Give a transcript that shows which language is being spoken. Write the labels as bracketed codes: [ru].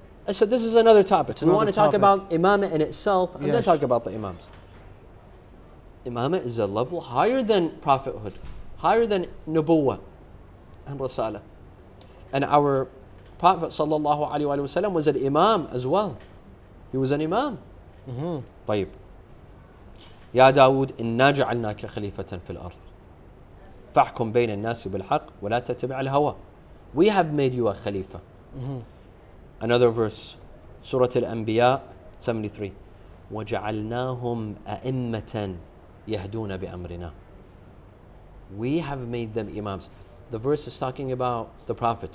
[en] So this is another topic. So we want to talk about imamate in itself, and then talk about the imams. Imamate is a level higher than prophethood, higher than nubuwwah and risala. And our Prophet sallallahu alaihi wasallam was an imam as well. He was an imam. طيب. [ar] يا داود إنا جعلناك خليفة في الأرض فاحكم بين الناس بالحق ولا تتبع الهوى. [en] We have made you a khalifa. Another verse, Surah Al-Anbiya 73. [ar] وَجَعَلْنَاهُمْ أَئِمَّةً يَهْدُونَ بِأَمْرِنَا. [en] We have made them imams. The verse is talking about the Prophet.